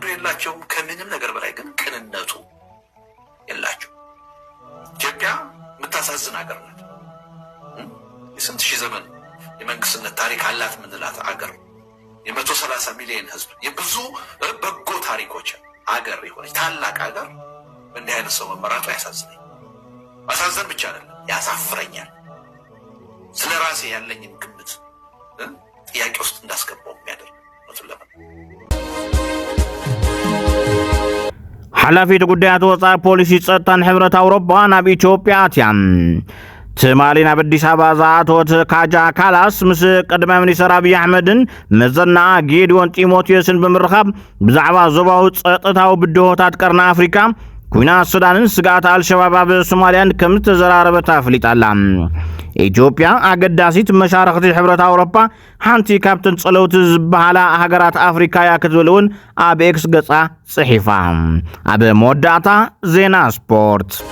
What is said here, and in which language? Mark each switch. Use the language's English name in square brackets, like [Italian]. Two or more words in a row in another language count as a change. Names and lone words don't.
[Amharic] የላቸውም። ከምንም ነገር በላይ ግን ቅንነቱ የላቸው። ኢትዮጵያ የምታሳዝን ሀገር ናት። የስንት ሺህ ዘመን የመንግስትነት ታሪክ አላት ምንላት አገር፣ የ130 ሚሊዮን ህዝብ፣ የብዙ በጎ ታሪኮች አገር የሆነች ታላቅ አገር እንዲህ አይነት ሰው መመራቱ ያሳዝነኝ። ማሳዘን ብቻ አይደለም ያሳፍረኛል። ስለ ራሴ ያለኝን ግምት ጥያቄ ውስጥ እንዳስገባው የሚያደርግ [Tigrinya] ሓላፊት ጉዳያት ወፃኢ ፖሊሲ ጸጥታን ሕብረት ኣውሮፓ ናብ ኢትዮጵያ ኣትያ ትማሊ ናብ ኣዲስ ኣበባ ዝኣተወት ካጃ ካላስ ምስ ቀዳማይ ሚኒስትር ኣብይ ኣሕመድን መዘና ጌድዮን ጢሞቴዎስን ብምርኻብ ብዛዕባ ዞባዊ ጸጥታዊ ብድሆታት ቀርኒ ኣፍሪካ ኩናት ሱዳንን ስጋኣት ኣልሸባብ ኣብ ሶማልያን ከም ዝተዘራረበታ ኣፍሊጣላ። ኢትዮጵያ ኣገዳሲት መሻርክቲ ሕብረት ኣውሮፓ ሓንቲ ካብተን ጸለውቲ ዝበሃላ ሃገራት ኣፍሪካ እያ ክትብል እውን ኣብ ኤክስ ገጻ ጽሒፋ። ኣብ መወዳእታ ዜና ስፖርት